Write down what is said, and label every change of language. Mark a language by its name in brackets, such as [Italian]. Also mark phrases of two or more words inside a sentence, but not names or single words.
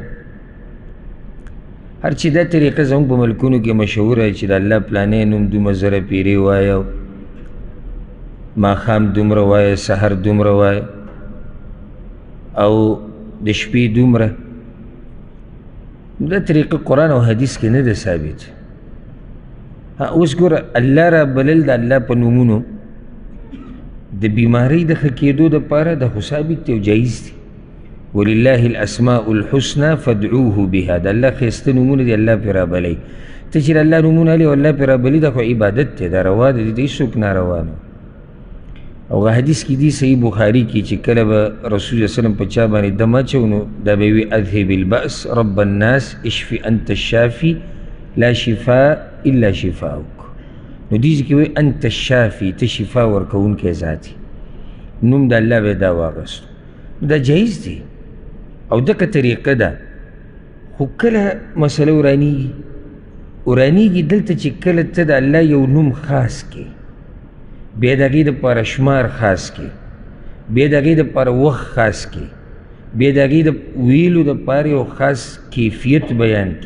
[Pashto] هر چې دا طریقه زموږ په ملکونو کې مشهوره چې د الله پلانی نوم دومره زره پیرې وایه، ماښام دومره وایه، سحر دومره وایه او د شپې دومره. دا طریقه قرآن او حدیث کې نه ده ثابت. اوس ګوره الله را بلل د الله په نومونو د بیمارۍ د ښه کېدو دپاره دا خو ثابت دی او جایز دی. [Arabic] ولله الاسماء الحسنى فادعوه بها. [Pashto] د الله ښایسته نومونه دي، الله پرې رابلی. ته چې د الله نومونه هلې او الله پرې رابلي دا خو عبادت دی، دا روا دی، د هېڅوک ناروا نه. او حدیث کې دي صحیح بخاري کې چې کله به رسول صلی وسلم په چا باندې دم اچو نو دا به وي [Arabic] اذهب البأس رب الناس اشفي انت الشافي لا شفاء الا شفاؤک. [Pashto] نو دې کې وایي [Arabic] انت الشافي، [Pashto] ته شفا ورکوونکی ذات یې، نوم د الله به دا واغستو. دا جایز دی او دغه طریقه ده. خو کله مسله ورانیږي دلته چې کله ته د الله یو نوم خاص کې، بیا د هغې دپاره شمار خاص کې، بیا د هغې دپاره وخت خاص کې، بیا د هغې د ویلو دپاره یو خاص کیفیت بیان کې.